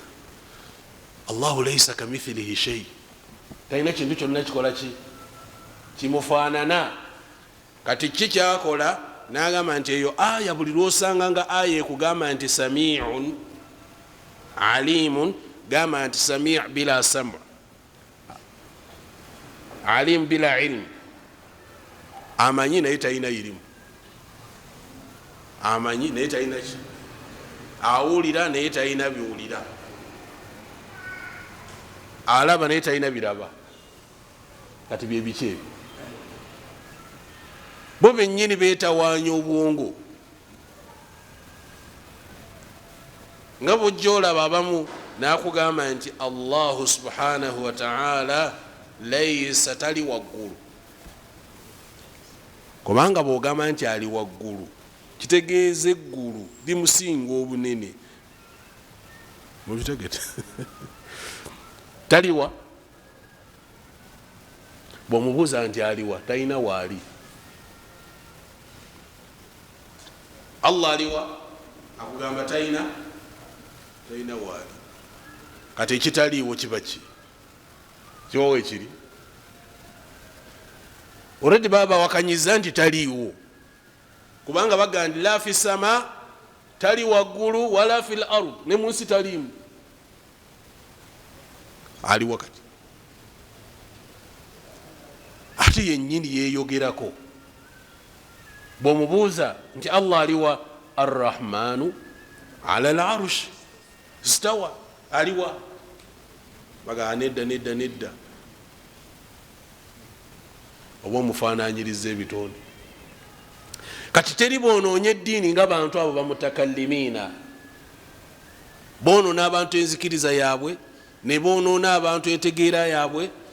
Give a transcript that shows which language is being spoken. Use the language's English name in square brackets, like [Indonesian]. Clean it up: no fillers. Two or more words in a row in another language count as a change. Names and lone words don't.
[Arabic] الله ليس كمثله شيء, [Ganda] talina kintu kyonna kikola ki? Kimufaanana. Kati ki kyakola? Nagamba nti eyo aya buli lwosanga nga aya ekugamba nti [Arabic] سميع عليم, [Ganda] gamba nti [Arabic] سميع بلا سمع عليم بلا علم. [Ganda] Amanyi naye talina irimu, amanyi naye talina ki? Awulira naye talina biwulira, alaba naye talina biraba. Kati byebiki ebyo? Bo bennyini beetawaanya obwongo. Nga bw'ojja olaba abamu nakugamba nti [Arabic] الله سبحانه وتعالى ليس, [Ganda] tali waggulu. Kubanga bw'ogamba nti ali waggulu, kitegeeza eggulu limusinga obunene. Mubitegete? Taliwa. Bw'omubuuza nti aliwa, talina waali. Allah aliwa, akugamba talina waali. Kati ekitaliiwo kiba ki? Kiwowe kiri? Already baba wakanyiza nti taliiwo, kubanga baga nti [Arabic] لا في السماء, [Ganda] tali waggulu, [Arabic] ولا في الأرض, [Ganda] ne munsi taliimu. Aliwo kati. Ate yennyini yeeyogerako. Bw'omubuuza nti Allah aliwa, [Arabic] الرحمن على العرش استوى, [Ganda] aliwa. Baga nedda. Oba omufaananyiriza ebitonde. Kati teri bonoonye eddiini nga bantu abo bamutakallimiina. Bonoona abantu enzikiriza yaabwe, ne bonoona abantu entegeera yaabwe.